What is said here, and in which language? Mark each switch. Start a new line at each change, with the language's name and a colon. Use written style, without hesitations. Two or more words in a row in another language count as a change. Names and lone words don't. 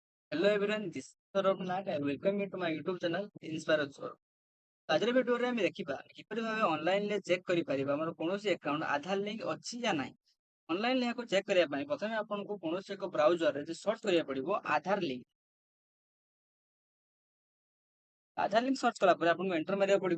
English: Hello everyone, this is Saurabh Nag. I welcome you to my YouTube channel Inspire Saurabh.
Odia: ଆଜିର ଭିଡିଓରେ ଆମେ ଦେଖିବା କିପରି ଭାବେ ଅନଲାଇନରେ ଚେକ୍ କରିପାରିବା ଆମର କୌଣସି ଆକାଉଣ୍ଟ ଆଧାର ଲିଙ୍କ ଅଛି या ନାହିଁ। ଅନଲାଇନରେ ଏହାକୁ ଚେକ୍ କରିବା ପାଇଁ ପ୍ରଥମେ ଆପଣଙ୍କୁ କୌଣସି ଏକ ବ୍ରାଉଜରରେ ସର୍ଚ୍ଚ କରିବାକୁ ପଡିବ ଆଧାର ଲିଙ୍କ। ଆଧାର ଲିଙ୍କ ସର୍ଚ୍ଚ କଲା ପରେ ଆପଣଙ୍କୁ ଏଣ୍ଟର ମାରିବାକୁ ପଡିବ।